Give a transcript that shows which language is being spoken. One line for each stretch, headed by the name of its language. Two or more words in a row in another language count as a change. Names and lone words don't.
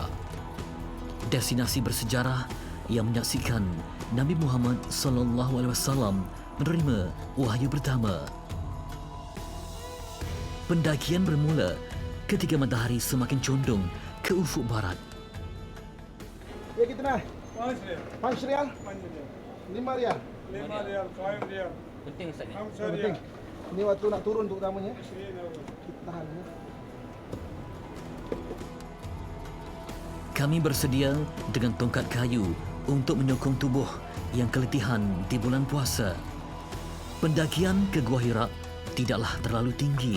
Malay: Destinasi bersejarah yang menyaksikan Nabi Muhammad SAW menerima wahyu pertama. Pendakian bermula ketika matahari semakin condong ke ufuk barat.
Hindi: ये कितना है? 5 रियाल, 5 रियाल. 5 रियाल, 5 रियाल.
Malay: Penting Ustaz ni. 5 Yang penting.
Hindi: रियाल.
Malay: Ini waktu nak turun terutamanya.
Arabic: 20 أول.
Malay: Kita tahan ya. Kami bersedia dengan tongkat kayu untuk menyokong tubuh yang keletihan di bulan puasa. Pendakian ke Gua Hira tidaklah terlalu tinggi.